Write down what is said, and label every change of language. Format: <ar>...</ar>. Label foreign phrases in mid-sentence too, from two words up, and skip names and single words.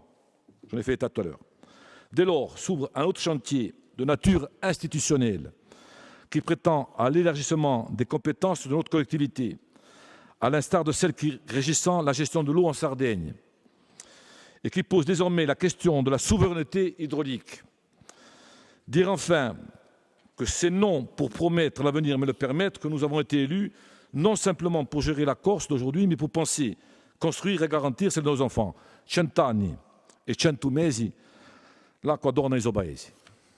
<fr>J'en ai fait état tout à l'heure. Dès lors, s'ouvre un autre chantier de nature institutionnelle qui prétend à l'élargissement des compétences de notre collectivité, à l'instar de celles qui régissant la gestion de l'eau en Sardaigne, et qui pose désormais la question de la souveraineté hydraulique. Dire enfin que c'est non pour promettre l'avenir mais le permettre que nous avons été élus, non simplement pour gérer la Corse d'aujourd'hui, mais pour penser, construire et garantir celle de nos enfants.</fr> <co>100 anni e 100 mesi l'acqua torna ai suoi paesi.</co>